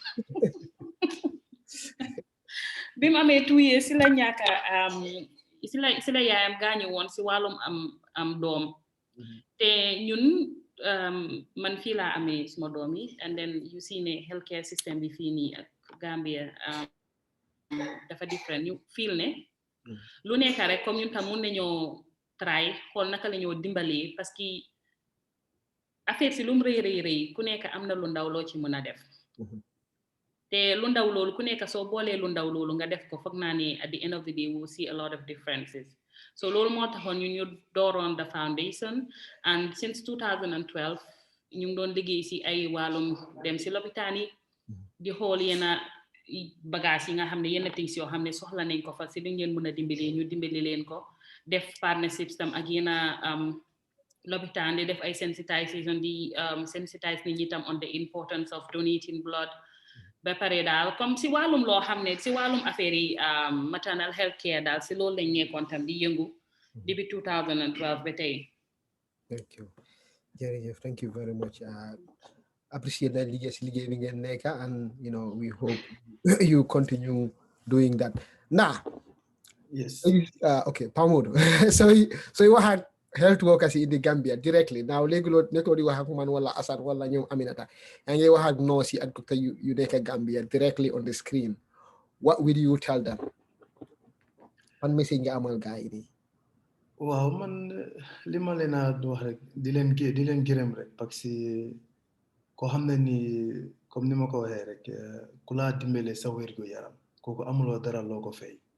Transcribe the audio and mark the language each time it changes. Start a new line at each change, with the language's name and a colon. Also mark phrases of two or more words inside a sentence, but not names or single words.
Wolof: bi mu amee
English: 2 years
Wolof: si la ñàkka si la yaayam gaañu woon si wàllum am doom te ñun man fii laa amee suma doom yi
English: and then you see
Wolof: ne
English: healthcare system
Wolof: bi fii nii ak Gambia dafa different ñu feel ne lu nekk rek comme ñun tam mun nañoo try xool naka la ñoo dimbalee parce que affaire si lu mu rëy ku nekk am na lu ndaw loo ci mën a def te lu ndaw loolu ku nekk soo boolee lu ndaw loolu nga def ko foog naa ne
English: at the end of the day we'll see a lot of differences
Wolof: so loolu moo taxoon ñu dooroon
English: the foundation and since 2012
Wolof: ñu ngi doon liggéey si ay wàllum dem si lopitaan yi di xool yenn bagage yi nga xam ne yenn things yoo xam ne soxla nañ ko fa si duñ leen mën a ñu dimbali leen ko def partnerships tam ak yenn lopitaan di def ay sensitization di sensitize nit ñi tam
English: on the importance of donating blood
Wolof: ba pare daal comme si wàllum loo xam ne si wàllum affaire yi
English: maternal health care
Wolof: daal si loolu lañ nekkoon tam di yëngu depuis 2012 ba tey.
English: Thank you jërëjëf thank you very much appreciate that
Wolof: liggéey bi ngeen nekk,
English: and we hope you continue doing that. Now, Yes. okay, Pa Modou. so you had health workers in the Gambia directly. Now,
Wolof: léegi nekkoo di wax ak man wala Assane wala ñoom Aminata. Yaa ngi wax ak nurse yi ak docteur yu nekk Gambia directly
English: on the screen. What will you tell them?
Wolof: Ban message nga amal gaay yi? Waaw, man li ma leen a wax rek di leen gërëm rek parce que koo xam ne ni comme ni ma ko waxee rek ku laa dimbale sa wérgu yaram kooku amuloo dara loo ko fay.